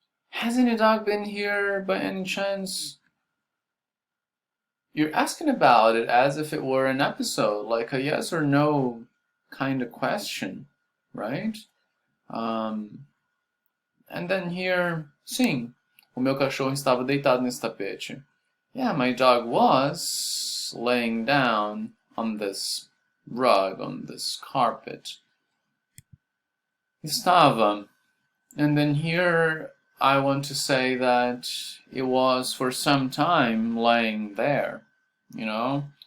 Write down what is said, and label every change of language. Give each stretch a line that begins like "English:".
English: Has any dog been here by any chance? You're asking about it as if it were an episode, like a yes or no kind of question, right? And then here,
Portuguese: sim, o meu cachorro estava deitado nesse tapete.
English: Yeah, my dog was laying down on this rug, on this carpet. Estava. And then here I want to say that it was for some time laying there, you know?